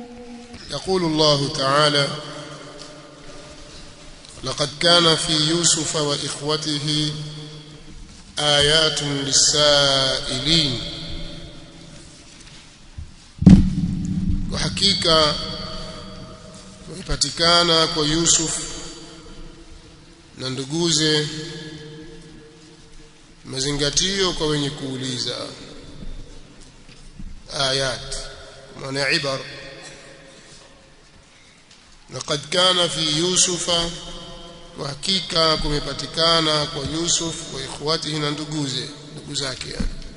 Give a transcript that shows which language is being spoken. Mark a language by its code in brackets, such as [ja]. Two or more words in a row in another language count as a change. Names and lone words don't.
[ar] يقول الله تعالى لقد كان في يوسف وإخوته آيات للسائلين. [sw] وحقيقة kupatikana kwa Yusuf na nduguze mazingatio kwa wenye kuuliza. Ayat maana ibar. [ar] لقد كان في يوسف, [sw] wa hakika kumepatikana kwa Yusuf [ar] وإخوته [sw] na ndugu zake yani.